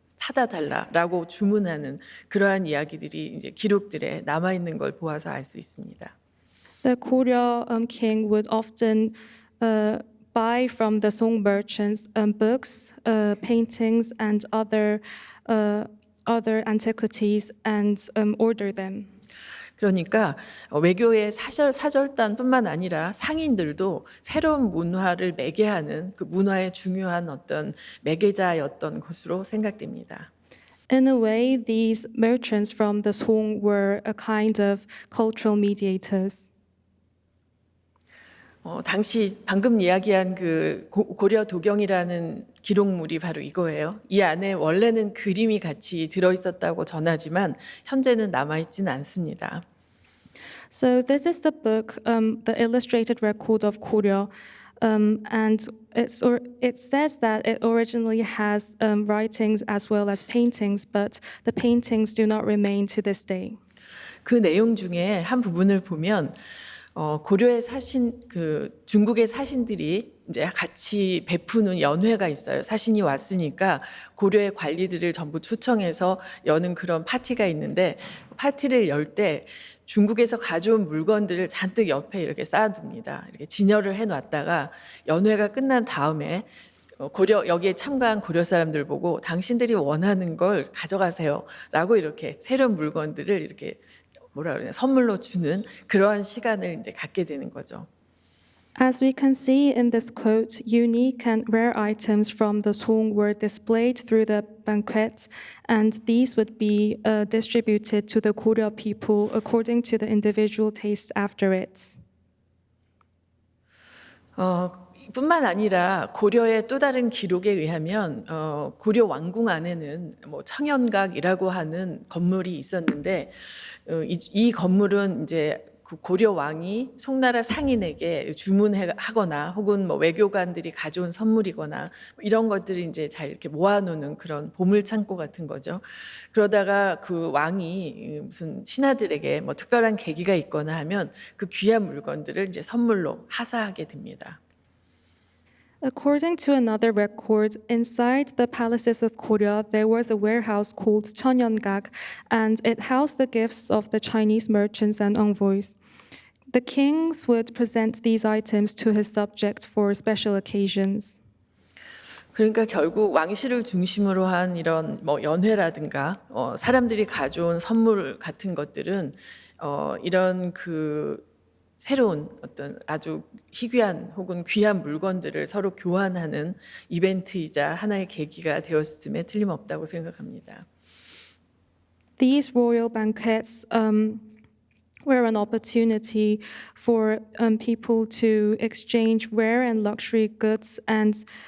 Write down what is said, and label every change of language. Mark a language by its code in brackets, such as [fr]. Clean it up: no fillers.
[ko] 사다 달라라고 주문하는 그러한 이야기들이 이제 기록들에 남아 있는 걸 보아서 알 수 있습니다. [en] The Goryeo king would often buy from the Song merchants books, paintings, and other antiquities and order them. [ko] 그러니까 외교의 사절단뿐만 아니라 상인들도 새로운 문화를 매개하는 그 문화의 중요한 어떤 매개자였던 것으로 생각됩니다. [en] In a way, these merchants from the Song were a kind of cultural mediators. [ko] 당시 방금 이야기한 그 고려 도경이라는 기록물이 바로 이거예요. 이 안에 원래는 그림이 같이 들어 있었다고 전하지만 현재는 남아 있지는 않습니다. [en] So this is the book, the illustrated record of Goryeo, and it says that it originally has writings as well as paintings, but the paintings do not remain to this day. [ko] 그 내용 중에 한 부분을 보면 고려에 사신 그 중국의 사신들이 이제 같이 베푸는 연회가 있어요. 사신이 왔으니까 고려의 관리들을 전부 초청해서 여는 그런 파티가 있는데 파티를 열 때 중국에서 가져온 물건들을 잔뜩 옆에 이렇게 쌓아둡니다. 이렇게 진열을 해놨다가 연회가 끝난 다음에 여기에 참가한 고려 사람들 보고 당신들이 원하는 걸 가져가세요라고 이렇게 새로운 물건들을 이렇게 선물로 주는 그러한 시간을 이제 갖게 되는 거죠. [en] As we can see in this quote, unique and rare items from the Song were displayed through the banquet, and these would be distributed to the Goryeo people according to the individual tastes after it. [ko] 뿐만 아니라 고려의 또 다른 기록에 의하면 고려 왕궁 안에는 뭐 청연각이라고 하는 건물이 있었는데 이 건물은 이제 그 고려 왕이 송나라 상인에게 주문하거나 혹은 뭐 외교관들이 가져온 선물이거나 이런 것들을 이제 잘 이렇게 모아놓는 그런 보물 창고 같은 거죠. 그러다가 그 왕이 무슨 신하들에게 뭐 특별한 계기가 있거나 하면 그 귀한 물건들을 이제 선물로 하사하게 됩니다. [en] According to another record, inside the palaces of Goryeo, there was a warehouse called Cheonyeongak, and it housed the gifts of the Chinese merchants and envoys. The kings would present these items to his subjects for special occasions. [ko] 그러니까 결국 왕실을 중심으로 한 이런 뭐 연회라든가 사람들이 가져온 선물 같은 것들은 이런 그 새로운 어떤 아주 희귀한 혹은 귀한 물건들을 서로 교환하는 이벤트이자 하나의 계기가 되었음에 틀림없다고 생각합니다. [en] These royal banquets were an opportunity for people to exchange rare and luxury goods and